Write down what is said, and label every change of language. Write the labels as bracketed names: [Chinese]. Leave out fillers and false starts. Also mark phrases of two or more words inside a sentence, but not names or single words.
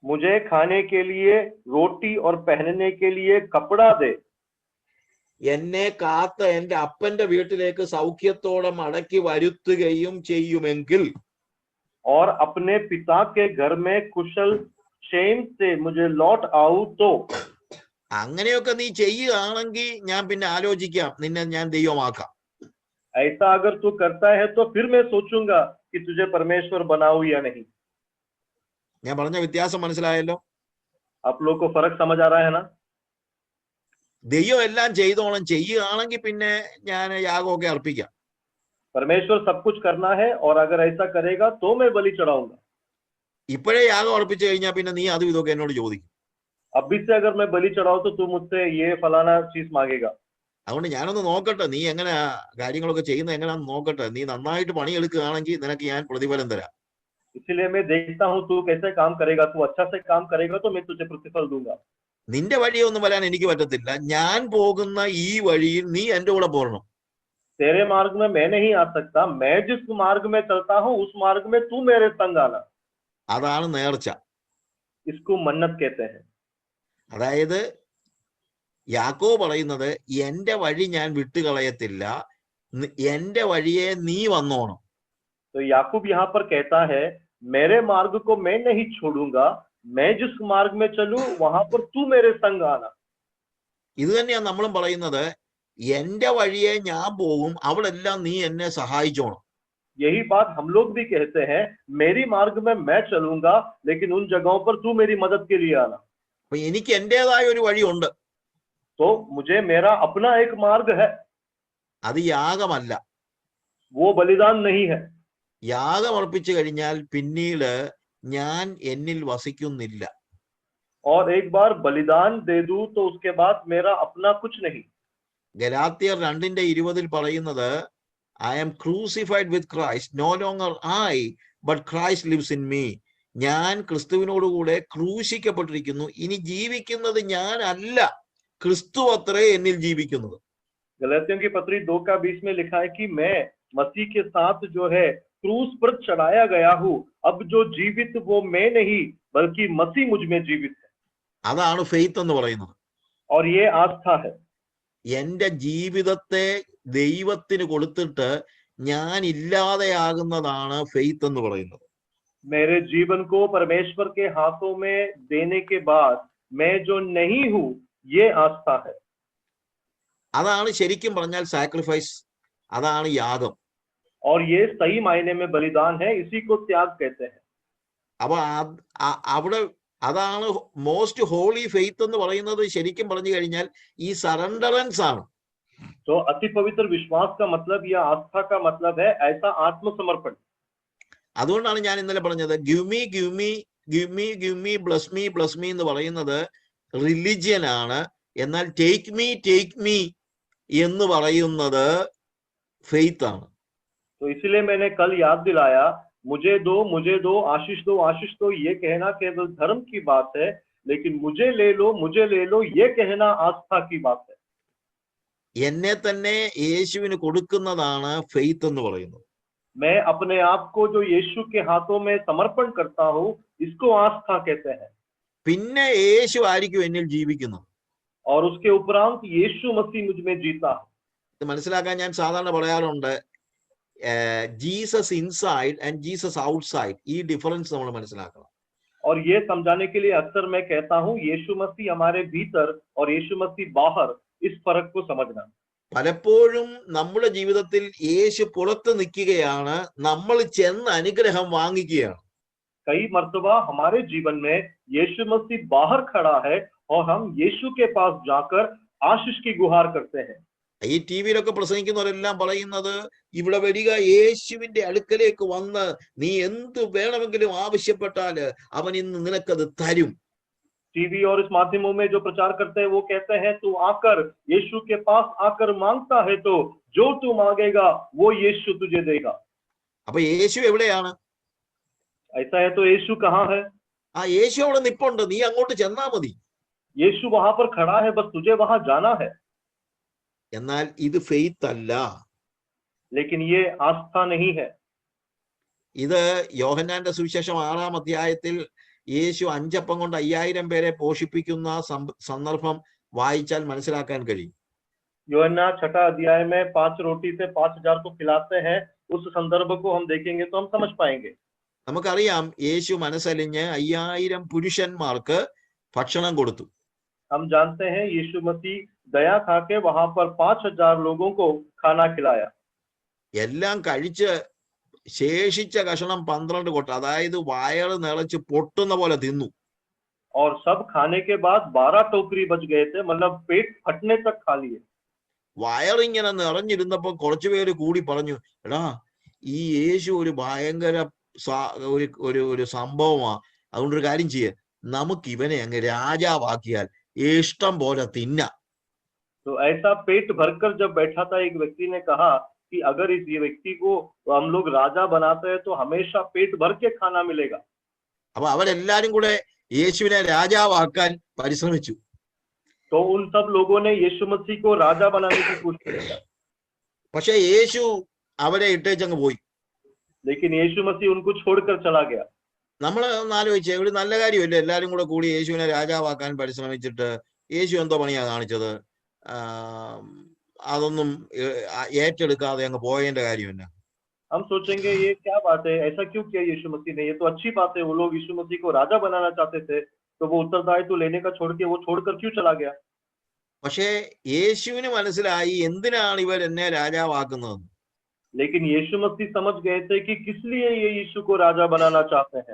[Hindi] मुझे खाने के लिए रोटी और पहनने के लिए कपड़ा दे। [Malayalam] എന്നെ കാത്ത് എന്റെ അപ്പന്റെ വീട്ടിലേക്ക് സൗഖ്യത്തോടെ മടക്കി വരുത്തുകയും ചെയ്യുമെങ്കിൽ [Hindi] और अपने पिता के घर में कुशल क्षेम से मुझे लौट आऊं तो [Malayalam] അങ്ങനെയൊക്കെ നീ ചെയ്യുകയാണെങ്കിൽ ഞാൻ പിന്നെ ആലോചിക്കാം നിന്നെ ഞാൻ ദൈവമാക്കാം. [Hindi] ऐसा अगर तू करता है तो फिर मैं सोचूंगा कि तुझे परमेश्वर बनाऊं या नहीं। [Malayalam] ഞാൻ പറഞ്ഞ വ്യത്യാസം മനസ്സിലായല്ലോ? [Hindi] आप लोग को फर्क समझ आ रहा है ना? [Malayalam] ദൈവം എല്ലാം ചെയ്തോളം ചെയ്യുകയാണെങ്കിൽ പിന്നെ ഞാൻ യാഗമൊക്കെ അർപ്പിക്കാം. [Hindi] परमेश्वर सब कुछ करना है और अगर ऐसा करेगा तो मैं बलि चढ़ाऊंगा। [Malayalam] ഇപ്പോഴേ യാഗം അർപ്പിച്ചു കഴിഞ്ഞാൽ പിന്നെ നീ അതും ഇതൊക്കെ എന്നോട് ചോദിക്കും. [Hindi] अभी से अगर मैं बलि चढ़ाऊं तो तू मुझसे ये फलाना चीज मांगेगा। [Malayalam] അതുകൊണ്ട് ഞാനൊന്ന് നോക്കട്ടെ നീ എങ്ങനെ കാര്യങ്ങളൊക്കെ ചെയ്യുന്നത് എങ്ങനെയാണെന്ന് നോക്കട്ടെ. നീ നന്നായിട്ട് പണിയെടുക്കുകയാണെങ്കിൽ നിനക്ക് ഞാൻ പ്രതിഫലം തരാം. [Hindi] इसलिए मैं देखता हूँ तू कैसे काम करेगा। तू अच्छा से काम करेगा तो मैं तुझे प्रतिफल दूंगा। [Malayalam] നിന്റെ വഴിയൊന്നും വരാൻ എനിക്ക് പറ്റത്തില്ല. ഞാൻ പോകുന്ന ഈ വഴിയിൽ നീ എന്റെ കൂടെ പോരണം. [Hindi] तेरे मार्ग में मैं नहीं आ सकता। मैं जिस मार्ग में चलता हूँ उस मार्ग में तू मेरे संग आना। [Malayalam] അതാണ് നേർച്ച. [Hindi] इसको मन्नत कहते हैं। [Malayalam] അതായത് യാക്കോബ് പറയുന്നത് എന്റെ വഴി ഞാൻ വിട്ടുകളയത്തില്ല, എന്റെ വഴിയെ നീ വന്നോണം. [Hindi] तो याकूब यहाँ पर कहता है मेरे मार्ग को मैं नहीं छोड़ूंगा। मैं जिस मार्ग में चलूं वहां पर तू मेरे संग आना। [Malayalam] ഇത് തന്നെയാണ് നമ്മളും പറയുന്നത്. എന്റെ വഴിയെ ഞാൻ പോകും, അവിടെല്ലാം നീ എന്നെ സഹായിച്ചോണം. [Hindi] यही बात हम लोग भी कहते हैं। मेरी मार्ग में मैं चलूंगा लेकिन उन जगहों पर तू मेरी मदद के लिए आना। [Malayalam] അപ്പൊ എനിക്ക് എന്റേതായ ഒരു വഴിയുണ്ട്. [Hindi] तो मुझे मेरा अपना एक मार्ग है। [Malayalam] അത് യാഗമല്ല. [Hindi] वो बलिदान नहीं है। [Malayalam] യാഗം അർപ്പിച്ചു കഴിഞ്ഞാൽ പിന്നീട് ഞാൻ എന്നിൽ വസിക്കുന്നില്ല. [Hindi] और एक बार बलिदान दे दूं तो उसके बाद मेरा अपना कुछ नहीं। [English] ഗലാത്യർ 2:20 പറയുന്നത് I am crucified with Christ, no longer I, but Christ lives in me. [Malayalam] ഞാൻ ക്രിസ്തുവിനോടുകൂടെ ക്രൂശിക്കപ്പെട്ടിരിക്കുന്നു, ഇനി ജീവിക്കുന്നത് ഞാൻ അല്ല, ക്രിസ്തു അത്രേ എന്നിൽ ജീവിക്കുന്നത്. [Hindi] गलातियों की पत्री 2:20 में लिखा है कि मैं मसीह के साथ जो है क्रूस पर चढ़ाया गया हूँ। अब जो जीवित वो मैं नहीं बल्कि मसीह मुझ में जीवित है। [Malayalam] അതാണ് ഫെയ്ത്ത് എന്ന് പറയുന്നത്. [Hindi] और ये आस्था है। [Malayalam] എന്റെ ജീവിതത്തെ ദൈവത്തിന് കൊടുത്തിട്ട് ഞാൻ ഇല്ലാതെയാകുന്നതാണ് ഫെയ്ത്ത് എന്ന് പറയുന്നത്. [Hindi] मेरे जीवन को परमेश्वर के हाथों में देने के बाद मैं जो नहीं हूँ ये आस्था है। [Malayalam] അതാണ് ശരിക്കും പറഞ്ഞാൽ സാക്രിഫൈസ്, അതാണ് യാഗം. [Hindi] और ये सही मायने में बलिदान है। इसी को त्याग कहते हैं। [Malayalam] അപ്പൊ അവിടെ അതാണ് [English] most holy faith [Malayalam] എന്ന് പറയുന്നത്. ശരിക്കും പറഞ്ഞു കഴിഞ്ഞാൽ ഈ സറണ്ടറൻസ് ആണ്. [Hindi] तो अति पवित्र विश्वास का मतलब या आस्था का मतलब है ऐसा आत्मसमर्पण। [Malayalam] അതുകൊണ്ടാണ് ഞാൻ ഇന്നലെ പറഞ്ഞത് [English] give me give me give me give me bless me bless me [Malayalam] എന്ന് പറയുന്നത് റിലിജിയൻ ആണ്. എന്നാൽ [English] take me [Malayalam] എന്ന് പറയുന്നത് ഫെയ്ത്ത് ആണ്. [Hindi] तो इसलिए मैंने कल याद दिलाया मुझे दो आशीष दो ये कहना केवल धर्म की बात है। लेकिन मुझे ले लो ये कहना आस्था की बात है। [Malayalam] എന്നെ തന്നെ യേശുവിന് കൊടുക്കുന്നതാണ് ഫെയ്ത്ത് എന്ന് പറയുന്നത്. [Hindi] मैं अपने आप को जो यीशु के हाथों में समर्पण करता हूँ इसको आस्था कहते हैं। [Malayalam] പിന്നെ യേശു ആയിരിക്കും എന്നിൽ ജീവിക്കുന്നത്. [Hindi] और उसके उपरांत यीशु मसीह मुझ में जीता है। [Malayalam] ഇത് മനസ്സിലാക്കാൻ ഞാൻ സാധാരണ പറയാറുണ്ട്, [English] Jesus inside and Jesus outside, [Malayalam] ഈ ഡിഫറൻസ് നമ്മൾ മനസ്സിലാക്കണം. [Hindi] और ये समझाने के लिए अक्सर मैं कहता हूँ यीशु मसीह हमारे भीतर और यीशु मसीह बाहर, इस फर्क को समझना। [Malayalam] പലപ്പോഴും നമ്മുടെ ജീവിതത്തിൽ യേശു പുറത്ത് നിൽക്കുകയാണ്, നമ്മൾ ചെന്ന് അനുഗ്രഹം വാങ്ങിക്കുകയാണ്. [Hindi] कई मर्तबा हमारे जीवन में यीशु मसीह बाहर खड़ा है और हम यीशु के पास जाकर आशीष की गुहार करते हैं। [Malayalam] ഈ ടി വിയിലൊക്കെ പ്രസംഗിക്കുന്നവരെല്ലാം പറയുന്നത് ഇവിടെ വരിക, യേശുവിന്റെ അടുക്കലേക്ക് വന്ന് നീ എന്ത് വേണമെങ്കിലും ആവശ്യപ്പെട്ടാല് അവൻ ഇന്ന് നിനക്കത് തരും. [Hindi] टीवी और इस माध्यमों में जो प्रचार करते हैं वो कहते हैं तू आकर यीशु के पास आकर मांगता है तो जो तू मांगेगा वो यीशु तुझे देगा। [Malayalam] അപ്പൊ യേശു എവിടെയാണ്? [Hindi] ऐसा है तो यीशु कहाँ है? [Malayalam] ആ യേശു അവിടെ നിപ്പുണ്ട്, നീ അങ്ങോട്ട് ചെന്നാ മതി. [Hindi] यीशु वहां पर खड़ा है, बस तुझे वहां जाना है। [Malayalam] എന്നാൽ ഇത് ഫെയ്ത്ത് അല്ല. [Hindi] लेकिन ये आस्था नहीं है। [Malayalam] ഇത് യോഹന്നാന്റെ സുവിശേഷം 6-ാം അധ്യായത്തിൽ യേശു 5 അപ്പം കൊണ്ട് 5000 പേരെ പോഷിപ്പിക്കുന്ന സന്ദർഭം വായിച്ചാൽ മനസ്സിലാക്കാൻ കഴിയും. [Hindi] यूहन्ना 6 अध्याय में 5 रोटी से 5000 को खिलाते हैं, उस संदर्भ को हम देखेंगे तो हम समझ पाएंगे. [Malayalam] നമുക്കറിയാം യേശു മനസ്സലിഞ്ഞ് 5000 പുരുഷന്മാർക്ക് ഭക്ഷണം കൊടുത്തു. [Hindi] हम जानते हैं यीशु मसीह दया खा के वहां पर 5000 लोगों को खाना खिलाया. [Malayalam] എല്ലാം കഴിച്ച് ശേഷിച്ച കഷണം 12 കൊട്ട, അതായത് വയറ് നിറച്ച് പൊട്ടുന്ന പോലെ തിന്നു. [Hindi] और सब खाने के बाद 12 टोकरी बच गए थे, मतलब पेट फटने तक खा लिए. [Malayalam] വയറിങ്ങനെ നിറഞ്ഞിരുന്നപ്പോ കുറച്ചുപേര് കൂടി പറഞ്ഞു, എടാ ഈ യേശു ഒരു ഭയങ്കര ഒരു സംഭവമാ, അതുകൊണ്ടൊരു കാര്യം ചെയ്യ, നമുക്ക് ഇവനെ അങ്ങ് രാജാവാക്കിയാൽ ഇഷ്ടം പോലെ തിന്നാം. [Hindi] तो ऐसा पेट भरकर जब बैठा था, एक व्यक्ति ने कहा कि अगर इस व्यक्ति को हम लोग राजा बनाते हैं तो हमेशा पेट भर के खाना मिलेगा. [Malayalam] അപ്പൊ അവരെല്ലാരും കൂടെ യേശുവിനെ രാജാവാക്കാൻ പരിശ്രമിച്ചു. [Hindi] तो उन सब लोगों ने यीशु मसीह को राजा बनाने की कोशिश की. [Malayalam] പക്ഷെ യേശു അവരെ ഇട്ടേച്ചങ്ങ് പോയി. [Hindi] लेकिन यीशु मसीह उनको छोड़कर चला गया. [Malayalam] നമ്മൾ ഒന്ന് ആലോചിച്ചേ, ഒരു നല്ല കാര്യമല്ലേ എല്ലാരും കൂടെ കൂടി യേശുവിനെ രാജാവാക്കാൻ പരിശ്രമിച്ചിട്ട് യേശു എന്തോ പണിയാ കാണിച്ചത്? അതൊന്നും ഏറ്റെടുക്കാതെ അങ്ങ് പോയതിന്റെ കാര്യമില്ല. [Hindi] हम सोचेंगे ये क्या बात है, ऐसा क्यों किया यीशु मसीह ने? ये तो अच्छी बात है, वो लोग यीशु मसीह को राजा बनाना चाहते थे, तो वो उत्तरदायित्व लेने का छोड़ के वो छोड़कर क्यों चला गया? [Malayalam] പക്ഷേ യേശുവിന് മനസ്സിലായി എന്തിനാണ് ഇവർ എന്നെ രാജാവാക്കുന്നത്. [Hindi] लेकिन यीशु मसीह समझ गए थे कि किस लिए ये यीशु को राजा बनाना चाहते हैं.